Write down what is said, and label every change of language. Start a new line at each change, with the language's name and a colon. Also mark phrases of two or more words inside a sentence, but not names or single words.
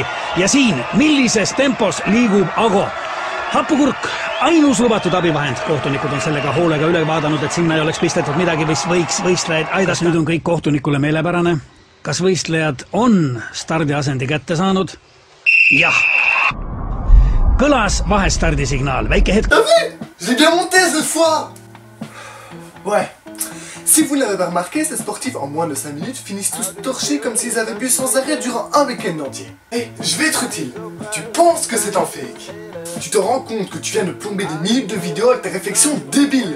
Estonian: Ja siin, millises tempos liigub Ago. Happukurk, ainus lubatud abivahend. Kohtunikud on sellega hoolega üle vaadanud, et sinna ei oleks pistetud midagi, mis võiks võistlejaid aidas. Nüüd on kõik kohtunikule meelepärane. Kas võistlejad on stardiasendi kätte saanud? Jah. Kõlas vahestardisignaal, väike hetk.
French: T'as vu? J'ai bien monté cette fois. Ouais. Si vous ne l'avez pas remarqué, ces sportifs en moins de 5 minutes finissent tous torchés comme s'ils avaient bu sans arrêt durant un week-end entier. Hey, je vais être utile. Tu penses que c'est un fake. Tu te rends compte que tu viens de plomber des minutes de vidéo avec tes réflexions débiles.